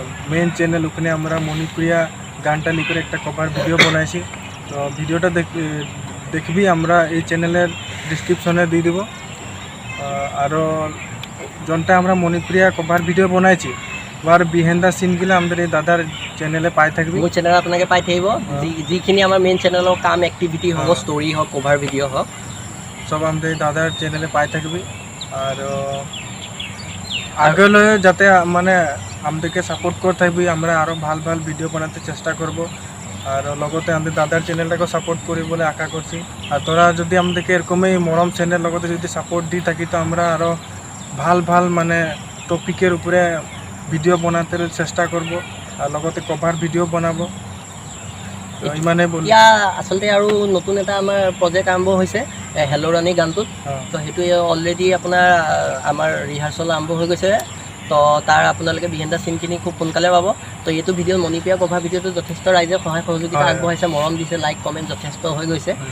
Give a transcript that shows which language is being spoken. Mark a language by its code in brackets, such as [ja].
[bn] Main channel, ওখানে আমরা মণিপ্রিয়া গানটা লিখে একটা কভার ভিডিও বানাইছি। তো ভিডিওটা দেখবি, আমরা এই চ্যানেলের ডিসক্রিপশনে দিয়ে দেব। আরও যোনটা আমরা মণিপ্রিয়া কভার ভিডিও বানাইছি ওর বিহাইন্ড দ্য সিনগুলো আমাদের এই দাদার চ্যানেলে পাই থাকবি। [as] মোৰ চেনেলত আপোনালোকে পাই থাকিব। যিখিনি আমাৰ মেইন চেনেলৰ কাম এক্টিভিটি হ'ব, ষ্টৰি হওক, কভাৰ ভিডিঅ' হওক, [bn] সব আমাদের দাদার চ্যানেলে পাই থাকবি। আর আগলৈ যাতে মানে আমাদেরকে সাপোর্ট করে থাকবি, আমরা আরও ভাল ভাল ভিডিও বানাতে চেষ্টা করব। আর লগতে আমাদের দাদার চ্যানেলটাকে সাপোর্ট করি বলে আশা করছি। আর তোরা যদি আমাদেরকে এরকমই মরম চ্যানেল লগতে যদি সাপোর্ট দি থাকি, তো আমরা আরও ভাল ভাল মানে টপিকের উপরে ভিডিও বানাতে চেষ্টা করব, আর লগতে কভার ভিডিও বানাবো। তো ইমানে বলি। [as] এতিয়া আচলতে আৰু নতুন এটা আমাৰ প্ৰজেক্ট আৰম্ভ হৈছে হেল্ল' ৰাণী গানটোত। তো সেইটো অলৰেডি আপোনাৰ আমাৰ ৰিহাৰ্চেল আৰম্ভ হৈ গৈছে। তো তাৰ আপোনালোকে বিহাইণ্ড দ্য চিনখিনি খুব সোনকালে পাব। তো এইটো ভিডিঅ' মণিপ্ৰিয়া কভাৰ ভিডিঅ'টো যথেষ্ট ৰাইজে সহায় সহযোগিতা আগবঢ়াইছে, মৰম দিছে, লাইক কমেণ্ট যথেষ্ট হৈ গৈছে।